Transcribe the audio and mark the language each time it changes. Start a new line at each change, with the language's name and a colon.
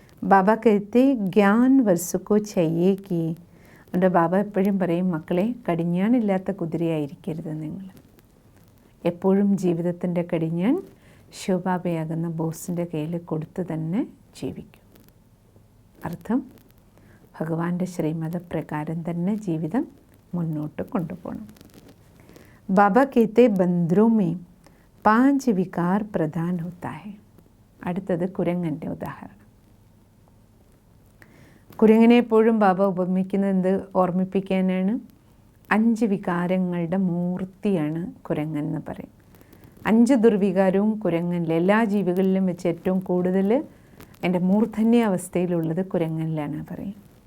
Malayalam: ബാബ
Hindi: കരുത്തെ ജ്ഞാൻ വർഷക്കോ ചെയ്യേക്ക്.
Malayalam: അതുകൊണ്ട് ബാബ എപ്പോഴും പറയും മക്കളെ കടിഞ്ഞാണില്ലാത്ത കുതിരയായിരിക്കരുത് നിങ്ങൾ. എപ്പോഴും ജീവിതത്തിൻ്റെ കടിഞ്ഞാൺ ശിവബാബയാകുന്ന ബോസിൻ്റെ കയ്യിൽ കൊടുത്ത് തന്നെ ജീവിക്കും. അർത്ഥം ഭഗവാന്റെ ശ്രീമത പ്രകാരം തന്നെ ജീവിതം മുന്നോട്ട് കൊണ്ടുപോകണം.
Hindi: बाबा कहते बंदरों में 5 विकार प्रधान होता है.
Malayalam: അടുത്തത് കുരങ്ങൻ്റെ ഉദാഹരണം. കുരങ്ങനെ എപ്പോഴും ബാബ ഉപമിക്കുന്നത് എന്ത് ഓർമ്മിപ്പിക്കാനാണ്? 5 വികാരങ്ങളുടെ മൂർത്തിയാണ് കുരങ്ങൻ എന്ന് പറയും. 5 ദുർവികാരവും കുരങ്ങനിൽ, എല്ലാ ജീവികളിലും വെച്ച് ഏറ്റവും കൂടുതൽ എൻ്റെ മൂർധന്യ അവസ്ഥയിലുള്ളത് കുരങ്ങനിലാണ് പറയും.